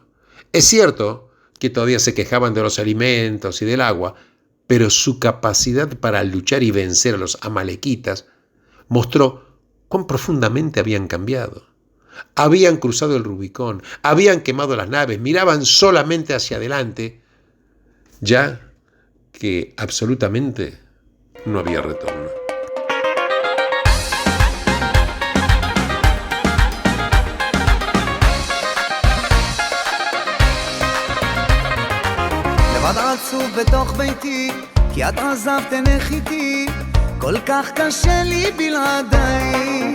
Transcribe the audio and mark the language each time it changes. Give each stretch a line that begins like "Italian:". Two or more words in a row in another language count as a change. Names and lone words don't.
Spanish: Es cierto que todavía se quejaban de los alimentos y del agua, pero su capacidad para luchar y vencer a los amalequitas mostró cuán profundamente habían cambiado. Habían cruzado el Rubicón, habían quemado las naves, miraban solamente hacia adelante, ya que absolutamente no había retorno.
Hebrew: עצוב בתוך ביתי, כי את עזבת עינך איתי, כל כך קשה לי בלעדייך.